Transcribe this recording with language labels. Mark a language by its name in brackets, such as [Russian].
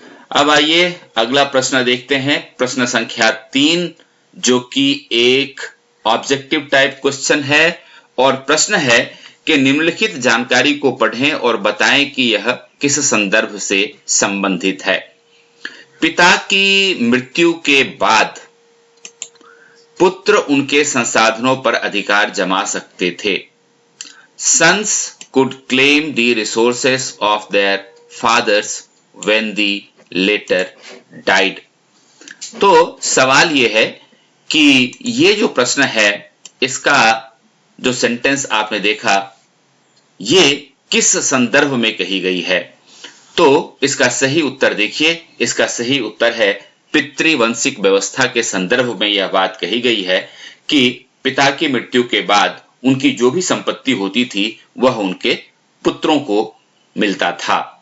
[Hindi] अब आइए अगला प्रश्न देखते हैं, प्रश्न संख्या 3, जो कि एक [English] objective type question [Hindi] है और प्रश्न है कि निम्नलिखित जानकारी को पढ़ें और बताएं कि यह किस संदर्भ से संबंधित है। पिता की मृत्यु के बाद पुत्र उनके संसाधनों पर अधिकार जमा सकते थे। [English] Sons could claim the resources of their fathers when the later died। [Hindi] तो सवाल यह है कि ये जो प्रश्न है, इसका जो सेंटेंस आपने देखा, ये किस संदर्भ में कही गई है? तो इसका सही उत्तर देखिए, इसका सही उत्तर है पितृवंशिक व्यवस्था के संदर्भ में यह बात कही गई है कि पिता की मृत्यु के बाद उनकी जो भी संपत्ति होती थी वह उनके पुत्रों को मिलता था।